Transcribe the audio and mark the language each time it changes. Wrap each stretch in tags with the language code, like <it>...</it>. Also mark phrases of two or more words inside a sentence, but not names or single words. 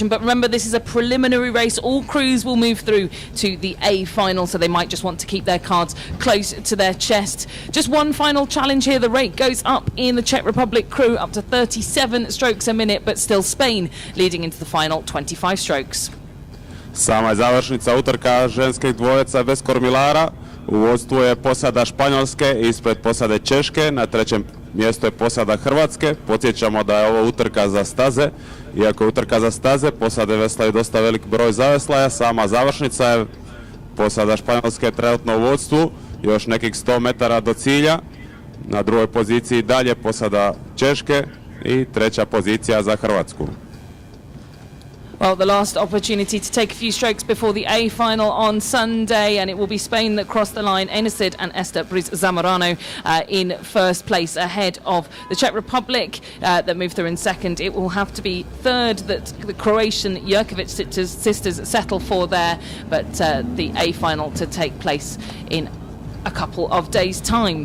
<en>But remember, this is a preliminary race. All crews will move through to the A final, so they might just want to keep their cards close to their chest. Just one final challenge here. The rate goes up in the Czech Republic crew up to 37 strokes a minute, but still Spain leading into the final 25 strokes.</en> <hr>Sama je završnica utrka ženskih dvojeca bez kormilara. U vodstvu je posada Španjolske, ispred posade Češke, na trećem mjestu je posada Hrvatske. Podsjećamo da je ovo utrka za staze. Iako je utrka za staze, posade veslaju dosta velik broj zaveslaja. Sama završnica je posada Španjolske trenutno u vodstvu, još nekih 100 metara do cilja. Na drugoj poziciji dalje posada Češke i treća pozicija za Hrvatsku.</hr> <en>Well, the last opportunity to take a few strokes before the A final on Sunday, and it will be Spain that cross the line. Enesid and Esther Briz Zamorano in first place, ahead of the Czech Republic that moved through in second. It will have to be third that the Croatian Jerkovic sisters settle for there, but the A final to take place in a couple of days' time.</en>